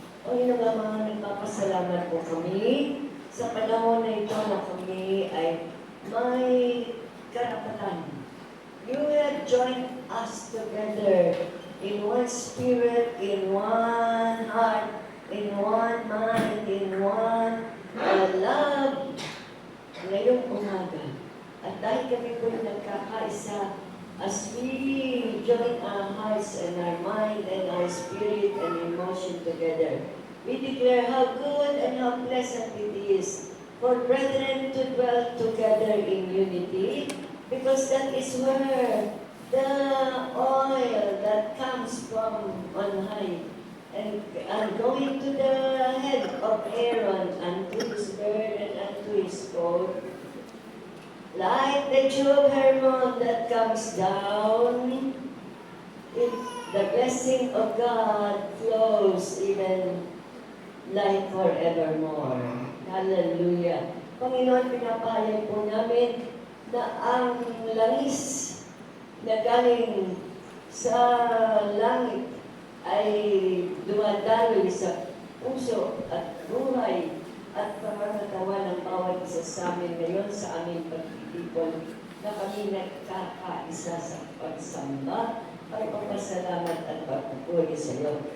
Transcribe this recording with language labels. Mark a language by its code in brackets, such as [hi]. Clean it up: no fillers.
[tl] O yun nga mga nagpapasalamat po kami sa panahon na ito na kami ay may karapatan. [en] You have joined us together in one spirit, in one heart, in one mind, in one love [tl] ngayong umaga. At dahil kami po'y nagkakaisa, [en] as we join our hearts and our mind and our spirit and emotion together, we declare how good and how pleasant it is for brethren to dwell together in unity, because that is where the oil that comes from on high and going to the head of Aaron unto his beard and unto his coat, like the dew of Hermon that comes down, the blessing of God flows even like forevermore. Hallelujah. [tl] Panginoon, pinapahayag po namin na ang langis na galing sa langit ay dumadaloy sa puso at buhay at pangangatawan ng bawat isa sa amin ngayon sa aming pagtitipon na kami nagkakaisa sa pagsamba, pagpapasalamat at pagpupuri sa iyo.